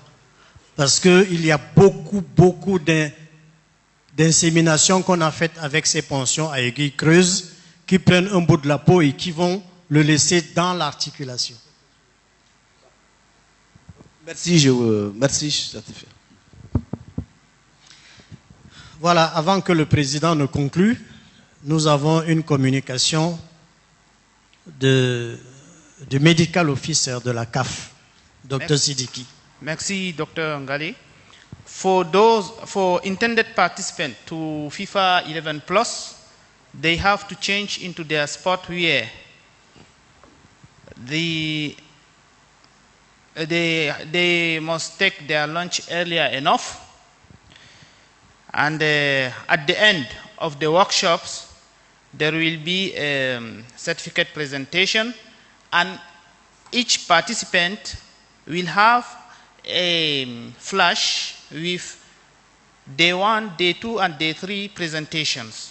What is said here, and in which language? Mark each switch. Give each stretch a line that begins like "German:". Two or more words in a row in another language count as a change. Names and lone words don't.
French: Parce qu'il y a beaucoup d'inséminations qu'on a faites avec ces poncions à aiguille creuse qui prennent un bout de la peau et qui vont le laisser dans l'articulation. Merci, merci, je suis satisfait. Voilà, avant que le président ne conclue, nous avons une communication du
English: medical officer
French: de la CAF, Dr. Sidiki. Merci, Dr. Ngali.
English: For intended participants to FIFA 11 Plus, they have to change into their sport wear. They must take their lunch earlier enough, and at the end of the workshops there will be a certificate presentation, and each participant will have a flash with day 1, day 2, and day 3 presentations.